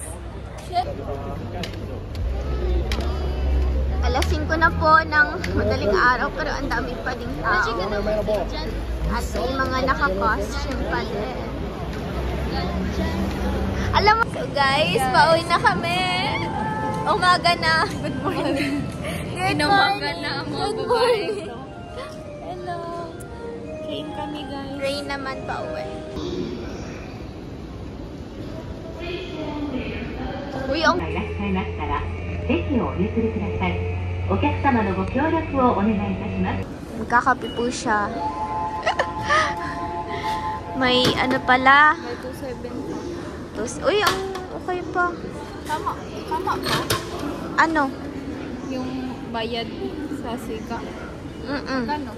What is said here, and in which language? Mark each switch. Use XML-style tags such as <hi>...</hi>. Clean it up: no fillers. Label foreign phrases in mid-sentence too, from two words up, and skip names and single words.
<tl>Alas 5 na po ng madaling araw pero ang dami pa ding tao. At may mga naka-costume pa din. Alam mo,</tl> <en>so guys,</en> <tl>pauwi na kami. Umaga na.</tl> <en>Good morning. Good morning.</en> <tl>na ang mga</tl> <en>Good</en> <tl>babae.</tl> <en>morning.</en> <tl>Hello. Train kami guys. Rain naman pauwi. Uy, ang</tl> <ja>いらっしゃいましたら席をお譲りください。お客様のご協力をお願いいたします。</ja> <tl>magkakape po siya. May ano pala. May 270. Uy, ang okay pa. Tama ba? Ano? Yung bayad sa Sika. Kano?</tl>